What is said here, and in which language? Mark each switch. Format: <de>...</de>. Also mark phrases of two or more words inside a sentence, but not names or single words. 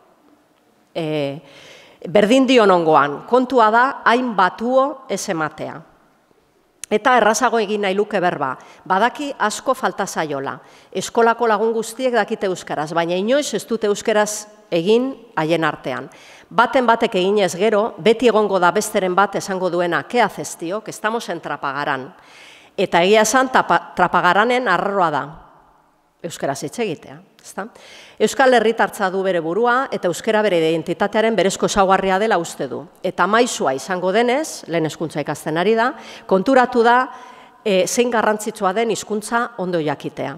<eu>Berdin dion ongoan, kontua da, hain batuo ez ematea. Eta errazago egin nahi luke berba, badaki asko falta zaiola. Eskolako lagun guztiek dakite euskaraz, baina inoiz ez dute euskaraz egin haien artean. Baten batek eginez gero, beti egongo da besteren bat esango duena,</eu> <es>¿qué haces, tío? Que estamos en Trapagaran.</es> <eu>Eta egia esan, Trapagaranen arraroa da, euskaraz hitz egitea. Euskal herritartza du bere burua eta euskara bere identitatearen berezko ezaugarria dela uste du. Eta maisua izango denez, lehen hezkuntza ikasten ari da, konturatu da zein garrantzitsua den hizkuntza ondo jakitea.</eu>